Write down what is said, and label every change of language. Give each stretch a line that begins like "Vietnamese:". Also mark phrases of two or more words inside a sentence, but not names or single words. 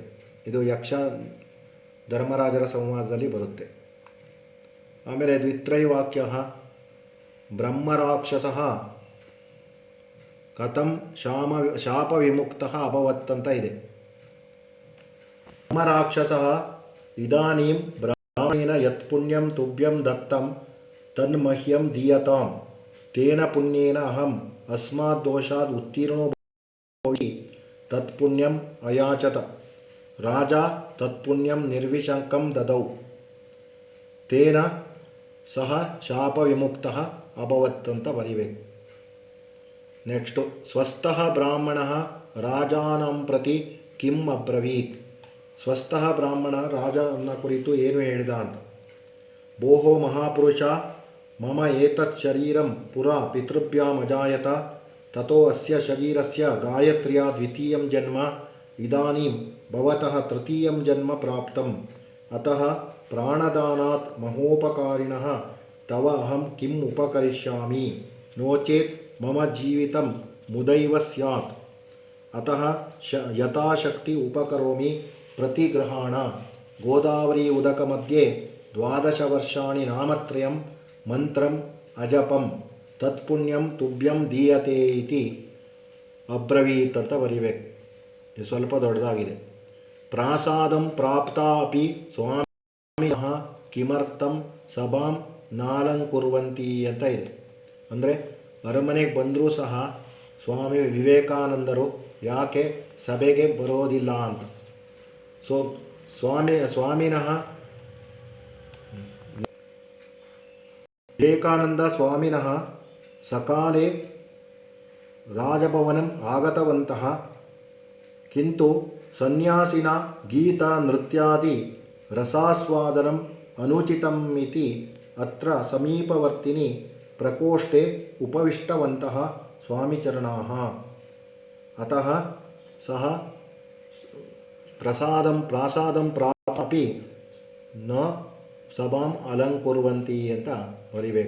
Kannada: ಇದು ಯಕ್ಷ ಧರ್ಮರಾಜರ ಸಂವಾದದಲ್ಲಿ ಬರುತ್ತೆ.
Sanskrit: ಆಮೇಲೆ ದ್ವಿತ್ರೈವಾಕ್ಯ ಬ್ರಹ್ಮರಾಕ್ಷಸಃ ಕಥಂ ಶಾಪ ವಿಮುಕ್ತಃ ಅಭವತ್
Kannada: ಅಂತ ಇದೆ.
Sanskrit: ಬ್ರಹ್ಮರಾಕ್ಷಸಃ ಇದಾನೀಂ ಬ್ರಾಹ್ಮಣೇನ ಯತ್ ಪುಣ್ಯಂ ತುಭ್ಯಂ ದತ್ತಂ ತನ್ಮಹ್ಯಂ ದೀಯತಾಂ ತೇನ ಪುಣ್ಯೇನ ಅಹಂ ಅಸ್ಮಾತ್ ದೋಷಾತ್ ಉತ್ತೀರ್ಣೋ ಭವಾಮಿ ತತ್ಪುಣ್ಯಂ ಅಯಾಚತ ರಾಜ ತತ್ಪುಣ್ಯಂ ನಿರ್ವಿಶಂಕಂ ದದೌ ತೇನ ಸಹ ಶಾಪ ವಿಮುಕ್ತಃ ಅಭವತ್
Kannada: ಅಂತ ಬರಿಬೇಕು.
Sanskrit: ನೆಕ್ಸ್ಟು ಸ್ವಸ್ಥಃ ಬ್ರಾಹ್ಮಣಃ ರಾಜಾನಂ ಪ್ರತಿ ಕಿಂ ಅಬ್ರವೀತ್.
Kannada: ಸ್ವಸ್ಥಃ ಬ್ರಾಹ್ಮಣ ರಾಜನ ಕುರಿತು ಏನು ಹೇಳಿದ ಅಂತ.
Sanskrit: ಭೋಃ ಮಹಾಪುರುಷ ಮಮ ಏತತ್ ಶರೀರಂ ಪುರಾ ಪಿತೃಭ್ಯಾಮ್ ಅಜಾಯತ ತತೋ ಅಸ್ಯ ಶರೀರಸ್ಯ ಗಾಯತ್ರ್ಯಾ ದ್ವಿತೀಯಂ ಜನ್ಮ ಇದಾನೀಂ ಭವತಃ ತೃತೀಯಂ ಜನ್ಮ ಪ್ರಾಪ್ತಂ ಅತಃ ಪ್ರಾಣದಾನಾತ್ ಮಹೋಪಕಾರಿಣಃ ತವ ಅಹಂ ಕಿಂ ಉಪಕರಿಷ್ಯಾಮಿ ನೋ ಚೇತ್ ಮಮ ಜೀವಿತಂ ಮುದೈವ ಸ್ಯಾತ್ ಅತಃ ಯಥಾಶಕ್ತಿ ಉಪಕರೋಮಿ ಪ್ರತಿಗ್ರಹಾಣ ಗೋದಾವರಿ ಉದಕ ಮಧ್ಯೆ 12 ವರ್ಷಾಣಿ ನಾಮತ್ರಯಂ ಮಂತ್ರಂ ಅಜಪಂ ತತ್ಪುಣ್ಯಂ ತುಭ್ಯಂ ದೀಯತೆ ಇತಿ ಅಬ್ರವೀತ್
Kannada: ಅಂತ ಬರಿಬೇಕು. ಇದು ಸ್ವಲ್ಪ ದೊಡ್ಡದಾಗಿದೆ.
Sanskrit: ಪ್ರಾಸಾದಂ ಪ್ರಾಪ್ತ ಅಪಿ ಸ್ವಾಮಿನಃ ಕಿಮರ್ಥಂ ಸಭಾಂ ನಾಲಂಕುರ್ವಂತಿ
Kannada: ಅಂತ ಇದೆ. ಅಂದರೆ ಅರಮನೆಗೆ ಬಂದರೂ ಸಹ ಸ್ವಾಮಿ ವಿವೇಕಾನಂದರು ಯಾಕೆ ಸಭೆಗೆ ಬರೋದಿಲ್ಲ ಅಂತ.
Sanskrit: ಸೊ ಸ್ವಾಮಿನಃ ವಿವೇಕಾನಂದ ಸ್ವಾಮಿನಃ ಸಕಾಲೇ ರಾಜಭವನಂ ಆಗತವಂತಃ ಕಿಂತು ಸನ್ಯಾಸಿನ ಗೀತ ನೃತ್ಯಾದಿ ರಸಾಸ್ವಾದನಂ ಅನುಚಿತಂ ಇತಿ ಅತ್ರ ಸಮೀಪವರ್ತಿನಿ ಪ್ರಕೋಷ್ಠೆ ಉಪವಿಷ್ಟವಂತಃ ಸ್ವಾಮಿಚರಣಾಃ ಅತಃ ಸಹ ಪ್ರಾಸಾದಂ ಪ್ರಾಪಿ ನ ಸಭಾಂ ಅಲಂಕುರ್ವಂತಿ
Kannada: ಅಂತ ಬರಿಬೇಕು.